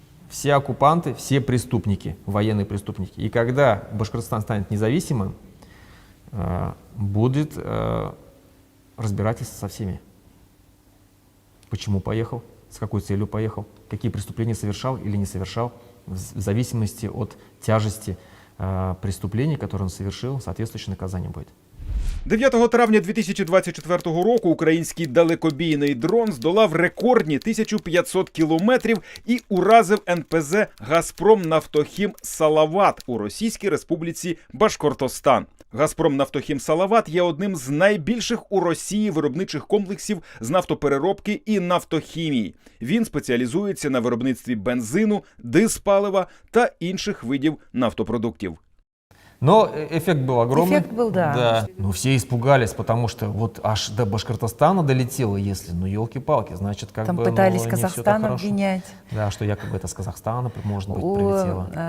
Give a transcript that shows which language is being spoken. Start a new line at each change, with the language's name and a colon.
Russian: Все оккупанты, все преступники, военные преступники. И когда Башкортостан станет независимым, будет разбирательство со всеми. Почему поехал, с какой целью поехал, какие преступления совершал или не совершал, в зависимости от тяжести преступлений, которые он совершил, соответствующее наказание будет.
Ukrainian: 9 травня 2024 року український далекобійний дрон здолав рекордні 1500 кілометрів і уразив НПЗ «Газпром-Нафтохім Салават» у Російській Республіці Башкортостан. «Газпром-Нафтохім Салават» є одним з найбільших у Росії виробничих комплексів з нафтопереробки і нафтохімії. Він спеціалізується на виробництві бензину, диспалива та інших видів нафтопродуктів.
Russian: Но эффект был огромный. Эффект был, да. Ну, все испугались, потому что вот аж до Башкортостана долетело, если, ну, елки-палки, значит, как Там бы, пытались не всё так Казахстан хорошо. обвинять. Да, что якобы это с Казахстана, может быть, прилетело.